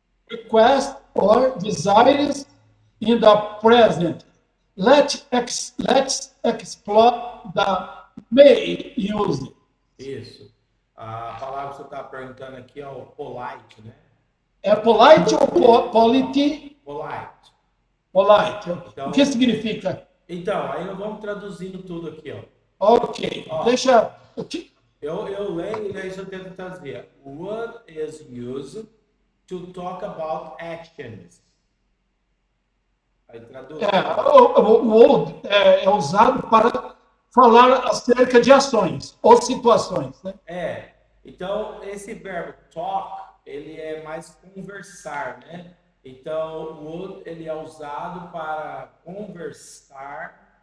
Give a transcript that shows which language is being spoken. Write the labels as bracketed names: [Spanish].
[English] Request or desires in the present. Let's explore the may use. [Portuguese] Isso. A palavra que você está perguntando aqui é o polite, né? É polite ou polity? [English] Polite. Polite. [Portuguese] Então, o que significa? Então, aí nós vamos traduzindo tudo aqui, ó. Ok. Deixa. Eu leio e aí eu tento traduzir. [English] Would is used to talk about actions. [Portuguese] Aí traduz. O would é usado para falar acerca de ações ou situações, né? Então esse verbo talk, ele é mais conversar, né? Então o would, ele é usado para conversar